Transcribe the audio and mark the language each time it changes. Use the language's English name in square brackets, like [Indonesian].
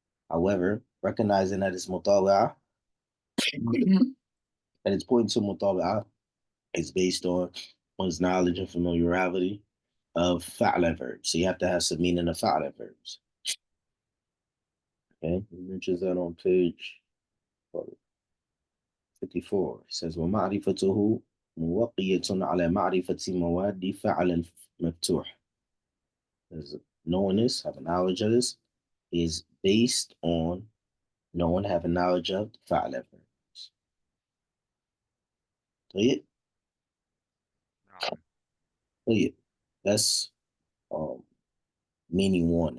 [English] However, recognizing that it's mutawa'ah, that it's pointing to mutawa'ah, is based on one's knowledge and familiarity of fa'ala verbs. So you have to have some meaning of fa'ala verbs. Okay, he mentions that on page 54. It says, [Arabic] وَمَعْرِفَتُهُ مُوَقِّيَةٌ عَلَى مَعْرِفَةِ مَوَادِّ فَعَلَ الْمَفْتُوحِ. [English] Knowing this, having knowledge of this, is based on knowing, having knowledge of fa'ala verbs. [Arabic] طيب. [English] No. [Arabic] طيب. [English] That's um, meaning one.